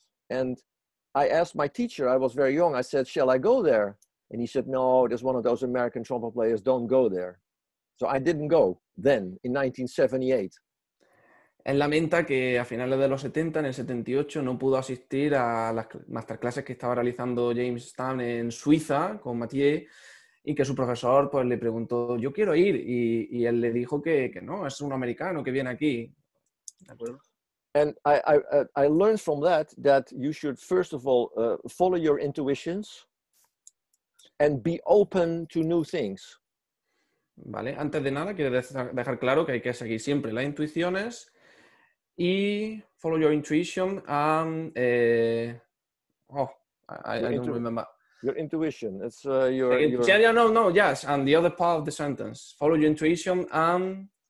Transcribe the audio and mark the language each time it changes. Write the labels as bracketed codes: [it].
[en] And I asked my teacher, I was very young, I said, shall I go there? And he said, no, there's one of those American trumpet players, don't go there. So I didn't go then, in 1978. [es] Él lamenta que a finales de los 70, en el 78, no pudo asistir a las masterclasses que estaba realizando James Stamp en Suiza con Mathieu y que su profesor pues, le preguntó, yo quiero ir, y él le dijo que no, es un americano que viene aquí. ¿De acuerdo? [en] And I learned from that you should first of all follow your intuitions and be open to new things. [es] Vale, antes de nada quiero dejar claro que hay que seguir siempre las intuiciones y [en] follow your intuition and I don't remember. Your intuition. It's yes, and the other part of the sentence. Follow your intuition and